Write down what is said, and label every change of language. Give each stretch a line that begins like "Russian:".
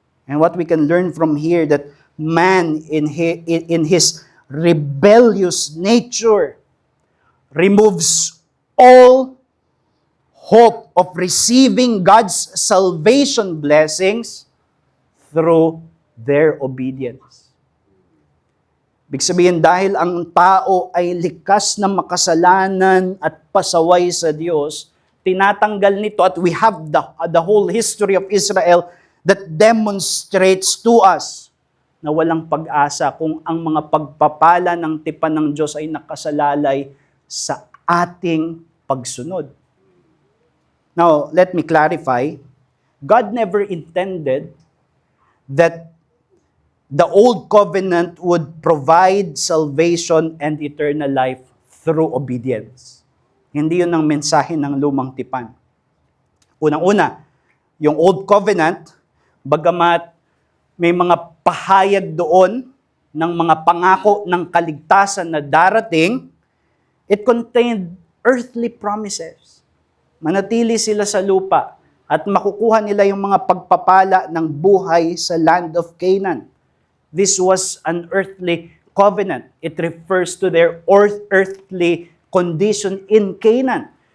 English: And what we can learn from here, that man in his rebellious nature removes all hope of receiving God's salvation blessings through their obedience.
Filipino: Ibig sabihin, dahil ang tao ay likas na makasalanan at pasaway sa Diyos, tinatanggal nito, at
English: we have the whole history of Israel that demonstrates to us
Filipino: na walang pag-asa kung ang mga pagpapala ng tipan ng Diyos ay nakasalalay sa ating pagsunod.
English: Now, let me clarify. God never intended that the old covenant would provide salvation and eternal life through obedience.
Filipino: Hindi yun ang mensahe ng lumang tipan. Unang-una, yung Old Covenant, bagamat may mga pahayag doon ng mga pangako ng kaligtasan na darating,
English: it contained earthly promises.
Filipino: Manatili sila sa lupa at makukuha nila yung mga pagpapala ng buhay sa land of Canaan.
English: This was an earthly covenant. It refers to their earthly condition in Canaan.